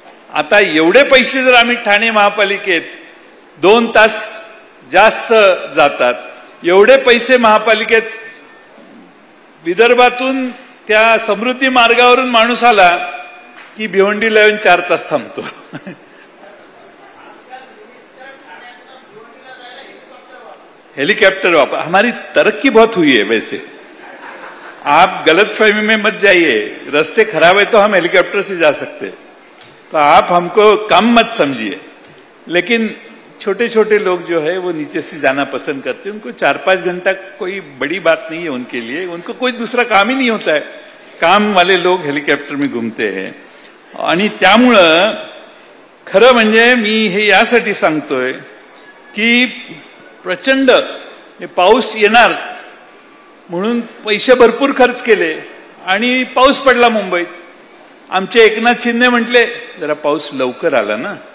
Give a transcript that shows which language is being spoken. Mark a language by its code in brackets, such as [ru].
[mr] आता एवढे पैसे जर आम्ही ठाणे महापालिकेत 2 तास जास्त जातात, एवढे पैसे महापालिकेत विदर्भातून त्या समृद्धी मार्गावरून माणूस आला की भिवंडीला येऊन 4 तास थांबतो. [hi] हेलीकॉप्टर वापर, हमारी तरक्की बहुत हुई है. वैसे आप गलतफहमी में मत जाइए. रास्ते खराब है तो हम हेलीकॉप्टर से जा सकते हैं, तो आप हमको कम मत समझिए. लेकिन छोटे छोटे लोग जो है वो नीचे से जाना पसंद करते हैं. उनको 4-5 घंटा कोई बड़ी बात नहीं है उनके लिए. उनको कोई दूसरा काम ही नहीं होता है. काम वाले लोग हेलिकॉप्टर में घूमते हैं. [mr] आणि त्यामुळं खरं म्हणजे मी हे यासाठी सांगतोय की प्रचंड पाऊस येणार म्हणून पैसे भरपूर खर्च केले आणि पाऊस पडला मुंबईत. आमचे एकनाथ शिंदे म्हटले जरा पाऊस लवकर आला ना.